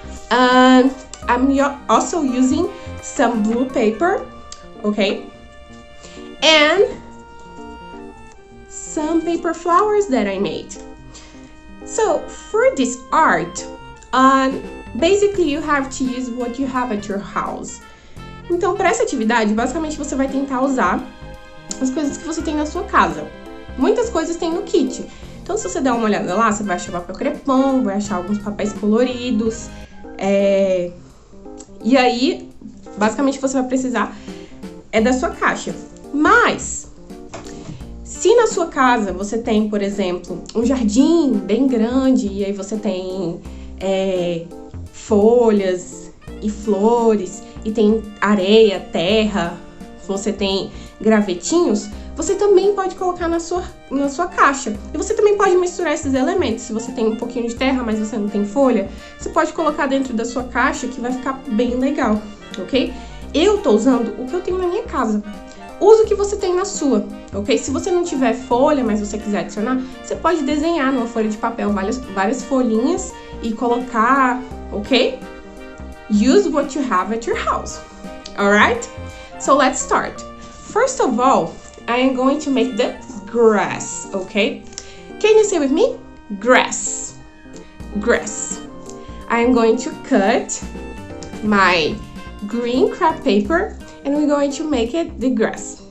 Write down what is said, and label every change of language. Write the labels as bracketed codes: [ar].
[en] I'm also using some blue paper, okay, and some paper flowers that I made. So for this art, basically you have to use what you have at your house. [pt] Então, para essa atividade, basicamente você vai tentar usar as coisas que você tem na sua casa. Muitas coisas tem no kit. Então, se você der uma olhada lá, você vai achar papel crepom, vai achar alguns papéis coloridos. E aí, basicamente, você vai precisar da sua caixa. Mas, se na sua casa você tem, por exemplo, um jardim bem grande e aí você tem folhas e flores e tem areia, terra, você tem gravetinhos, você também pode colocar na sua caixa. E você também pode misturar esses elementos. Se você tem um pouquinho de terra, mas você não tem folha, você pode colocar dentro da sua caixa, que vai ficar bem legal, ok? Eu tô usando o que eu tenho na minha casa. Use o que você tem na sua, ok? Se você não tiver folha, mas você quiser adicionar, você pode desenhar numa folha de papel várias folhinhas e colocar, ok? [en] Use what you have at your house, alright? So let's start. First of all, I am going to make the grass, okay? Can you say with me? Grass. Grass. I am going to cut my green craft paper and we're going to make it the grass.